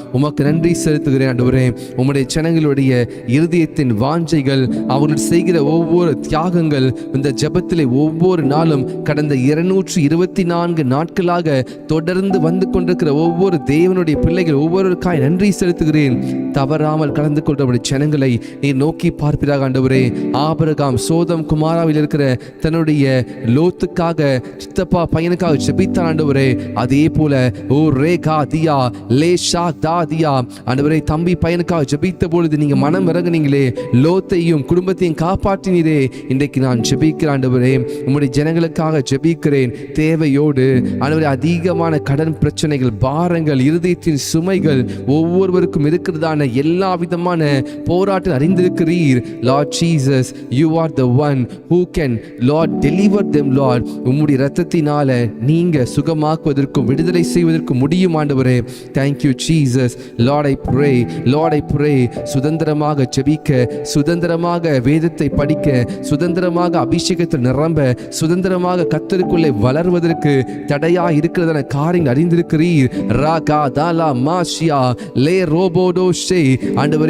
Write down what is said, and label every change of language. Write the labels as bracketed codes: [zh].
[ta] உமக்கு நன்றி செலுத்துகிறேன் ஆண்டவரே. உம்முடைய ஜனங்களுடைய இருதயத்தின் வாஞ்சைகள், அவர்கள் செய்கிற ஒவ்வொரு தியாகங்கள் இந்த ஜெபத்திலே ஒவ்வொரு நாளும் கடந்த 224 நாட்களாக தொடர்ந்து வந்து கொண்டிருக்கிற ஒவ்வொரு தேவனுடைய பிள்ளைகள் ஒவ்வொருவருக்காய் நன்றி செலுத்துகிறேன். தவறாமல் கலந்து கொண்ட ஜனங்களை நீ நோக்கி பார்ப்பீராக ஆண்டவரே. ஆபிரகாம் சோதம் குமாராவில் இருக்கிற தன்னுடைய லோத்துக்காக சித்தப்பா பையனுக்காக ஜெபித்தான் ஆண்டவரே. அதே போல ஓ ரேகா தியா லேஷா தாதியா ஆண்டவரே, தம்பி பையனுக்காக ஜெபித்த பொழுது நீங்க மனம் இறங்குனீங்களே, லோத்தையும் குடும்பத்தையும் காப்பாற்றினீரே. இன்றைக்கு நான் ஜெபிக்கிறேன் ஆண்டவரே, உம்முடைய ஜனங்களுக்காக ஜெபிக்கிறேன். தேவையோடு ஆண்டவரே, அதிகமான கடன் பிரச்சனைகள், பாரங்கள், இருதயத்தின் சுமைகள் ஒவ்வொருவருக்கும் இருக்கிறதான எல்லா விதமான போராட்டம் அறிந்திருக்கிறீர். [en] Lord Jesus, you are the one who can, Lord, deliver them, Lord. [ta] உம்முடைய இரத்தத்தினால நீங்க சுகமாக்குவதற்கும் விடுதலை செய்வதற்கும் முடியும் ஆண்டவரே. [en] Thank you Jesus. Lord, I pray [ta] சுதந்திரமாக ஜெபிக்க, சுதந்திரமாக வேதத்தை படிக்க, சுதந்திரமாக அபிஷேகத்தில் நிரம்ப, சுதந்திரமாக கர்த்தருக்குள்ளே வளர்வதற்கு தடையா இருக்கிறதான காரியங்கள் அறிந்திருக்கிறீர். ராகா தாலா மாஷியா லே ரோபோடோ ஷே ஆண்டவரே,